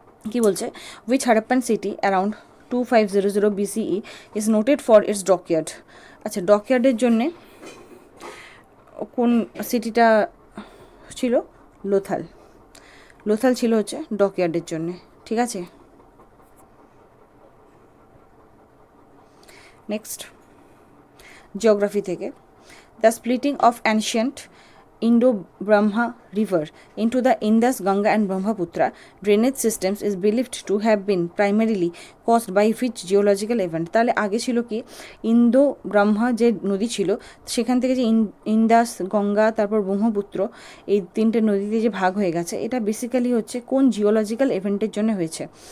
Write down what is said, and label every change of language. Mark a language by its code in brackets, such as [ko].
[bn] কি বলছে, [en] Which Harappan city around 2500 BCE is noted for its dockyard? [bn] আচ্ছা, ডকইয়ার্ডের জন্যে কোন সিটিটা ছিল? লোথাল। লোথাল ছিল হচ্ছে ডকইয়ার্ডের জন্যে, ঠিক আছে। [en] Next, geography থেকে, the splitting of ancient Indo-Brahma river into the Indus, Ganga and Brahmaputra drainage systems is believed to have been primarily caused by which geological event? [bn] তাহলে আগে ছিল কি, ইন্দো ব্রহ্মা যে নদী ছিল সেখান থেকে যে ইন্দাস, গঙ্গা, তারপর ব্রহ্মপুত্র, এই তিনটে নদীতে যে ভাগ হয়ে গেছে, এটা বেসিক্যালি হচ্ছে কোন জিওলজিক্যাল ইভেন্টের জন্য হয়েছে?